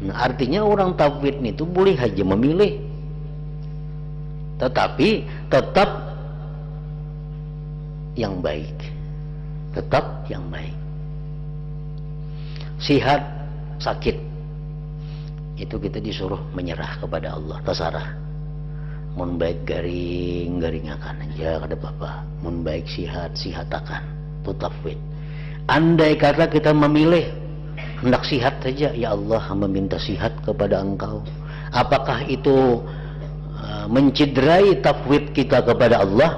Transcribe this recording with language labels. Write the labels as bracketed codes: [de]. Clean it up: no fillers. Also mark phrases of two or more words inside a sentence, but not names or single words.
[id] Nah, artinya orang tafwid itu boleh aja memilih, tetapi tetap yang baik, tetap yang baik. Sihat, sakit, itu kita disuruh menyerah kepada Allah, terserah. [bjn] Mun baik garing akan aja kada apa-apa. Mun baik sihat akan. Itu tafwid. [id] Andai kata kita memilih hendak sihat saja, ya Allah hamba minta sihat kepada Engkau. Apakah itu mencederai tafwid kita kepada Allah?